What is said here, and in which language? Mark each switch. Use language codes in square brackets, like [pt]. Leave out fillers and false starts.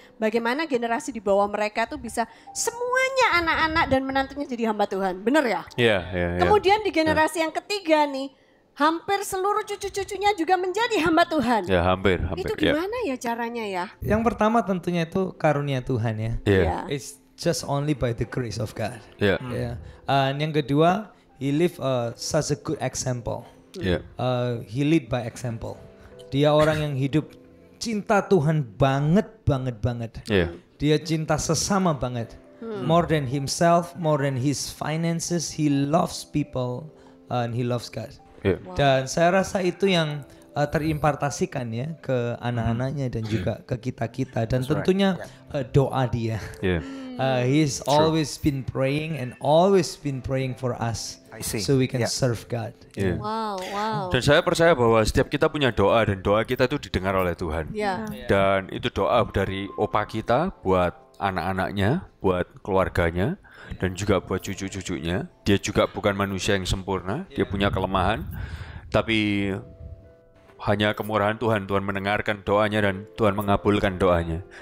[id] Bagaimana generasi di bawah mereka tuh bisa semuanya anak-anak dan menantunya jadi hamba Tuhan. Bener ya? Iya. Kemudian di generasi yang ketiga nih hampir seluruh cucu-cucunya juga menjadi hamba Tuhan. Ya hampir. Itu gimana ya caranya ya? Yang pertama tentunya itu karunia Tuhan ya. [en] Yeah. It's just only by the grace of God. Yeah. [id] Yang kedua, [en] he live such a good example. Yeah. He lead by example. [id] Dia orang yang hidup cinta Tuhan banget. [en] Yeah. [id] Dia cinta sesama banget. [en] More than himself, more than his finances, he loves people and he loves God. Yeah. [id] Dan saya rasa itu yang terimpartasikan ya ke anak-anaknya dan juga ke kita-kita dan tentunya doa dia. [en] Yeah. He's always been praying and always been praying for us so we can serve God. Yeah. Wow. [id] Dan saya percaya bahwa setiap kita punya doa dan doa kita itu didengar oleh Tuhan. [en] Yeah. [id] Dan itu doa dari opa kita buat anak-anaknya, buat keluarganya, dan juga buat cucu-cucunya. Dia juga bukan manusia yang sempurna, dia punya kelemahan, tapi hanya kemurahan Tuhan mendengarkan doanya dan Tuhan mengabulkan doanya.